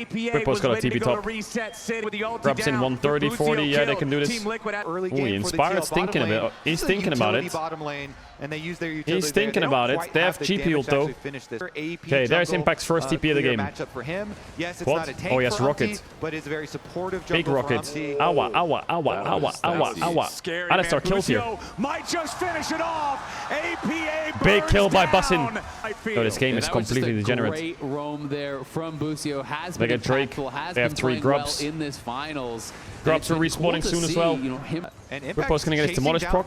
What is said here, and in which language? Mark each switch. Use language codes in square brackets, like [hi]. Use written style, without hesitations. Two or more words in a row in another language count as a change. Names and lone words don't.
[en] Bwipo's got a TP top. Grabs in 130, 40. Yeah, they can do this. Ooh, he Inspired's thinking a bit. He's thinking about it. He's thinking about it. They have GP ult though. Okay, there's Impact's first TP of the game. What? Oh, yes, Rocket. Big Rocket. Awa, awa, awa, awa, awa, awa. Alistar kills here. Might just finish it off. APA Big kill by Bassin. Oh, this game is completely degenerate. Great roam there from Busio. They get Drake. They have 3 grubs. In this finals. Grubs are respawning soon as well. Bwipo's gonna get his demolished proc.